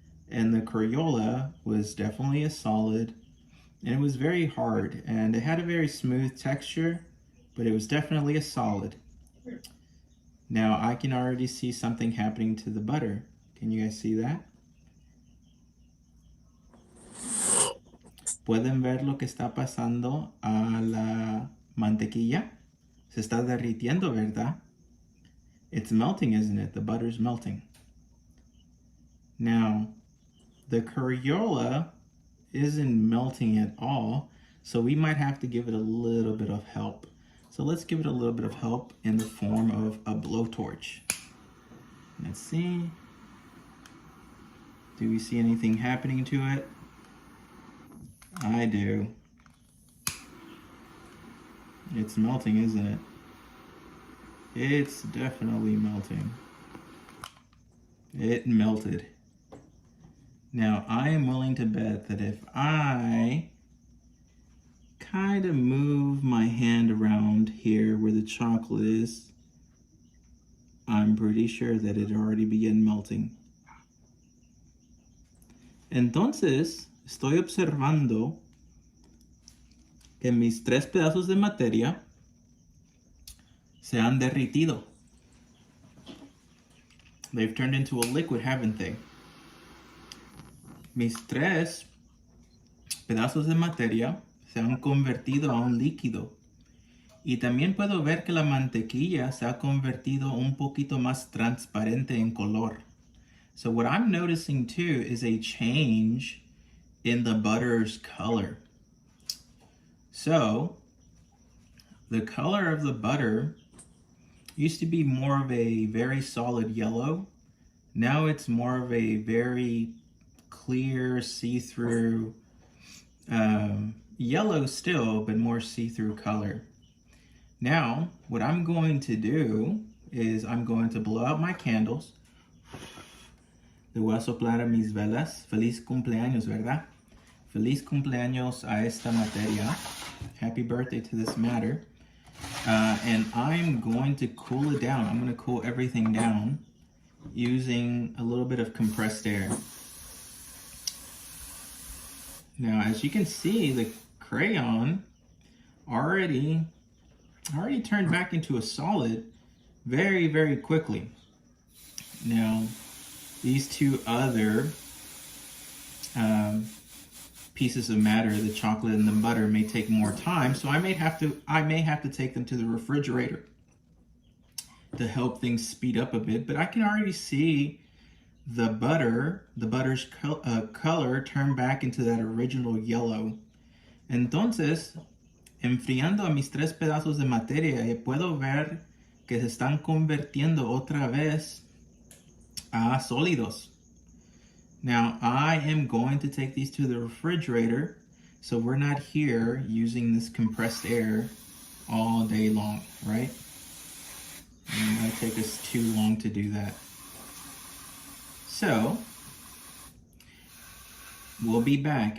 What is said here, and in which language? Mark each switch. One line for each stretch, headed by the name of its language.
English: And the Crayola was definitely a solid, and it was very hard, and it had a very smooth texture, but it was definitely a solid. Now I can already see something happening to the butter. Can you guys see that?
Spanish: ¿Pueden ver lo que está pasando a la mantequilla? Se está derritiendo, ¿verdad?
English: It's melting, isn't it? The butter's melting. Now, the Crayola isn't melting at all, so we might have to give it a little bit of help. So let's give it a little bit of help in the form of a blowtorch. Let's see. Do we see anything happening to it? I do. It's melting, isn't it? It's definitely melting. It melted. Now, I am willing to bet that if I kind of move my hand around here where the chocolate is, I'm pretty sure that it already began melting.
Spanish: Entonces, estoy observando que mis tres pedazos de materia se han derritido.
English: They've turned into a liquid, haven't they?
Spanish: Mis tres pedazos de materia se han convertido a un líquido. Y también puedo ver que la mantequilla se ha convertido un poquito más transparente en color.
English: So what I'm noticing too is a change in the butter's color. So the color of the butter used to be more of a very solid yellow. Now it's more of a very clear, see-through, yellow still, but more see-through color. Now, what I'm going to do is I'm going to blow out my candles.
Spanish: Le voy a soplar a mis velas. Feliz cumpleaños, ¿verdad? Feliz cumpleaños a esta materia.
English: Happy birthday to this matter. And I'm going to cool it down. I'm going to cool everything down using a little bit of compressed air. Now, as you can see, the crayon already turned back into a solid very, very quickly. Now, these two other pieces of matter, the chocolate and the butter, may take more time, so I may have to take them to the refrigerator to help things speed up a bit. But I can already see the butter's color turn back into that original yellow.
Spanish: Entonces, enfriando a mis tres pedazos de materia, puedo ver que se están convirtiendo otra vez a sólidos.
English: Now, I am going to take these to the refrigerator, so we're not here using this compressed air all day long, right? It might take us too long to do that. So, we'll be back.